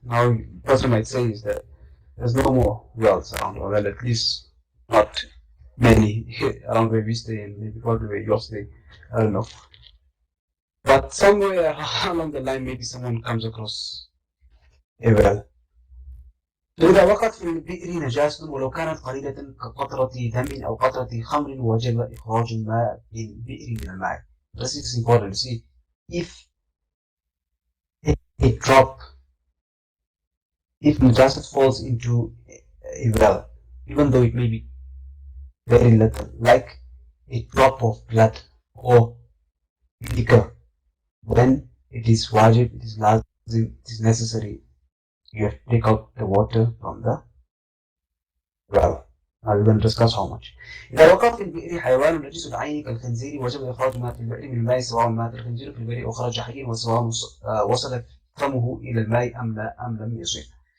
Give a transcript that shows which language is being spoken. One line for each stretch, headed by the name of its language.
English: Now, the person might say is that there's no more wells around, or well, at least not many around where we stay and maybe probably where you stay. I don't know. But somewhere along the line, maybe someone comes across a well.
Arabic: فإذا وقعت في البئر نجاسة ولو كانت قليلة كقطرة دم أو قطرة خمر وجب إخراج الماء للبئر من الماء.
English: This is important. See, if a drop, if najasat falls into a well, even though it may be very little, like a drop of blood or liquor, then it is wajib, it is lazim, it is necessary. You have to take out the water from the well. Now we're going to discuss how much.
Arabic: إذا وقع في البئر حيوان نجس العين كالخنزير وجب إخراج ما في البئر من الماء سواء مات الخنزير في البئر أو خرج حيا وسواء وصل فمه إلى الماء أم لم يصل.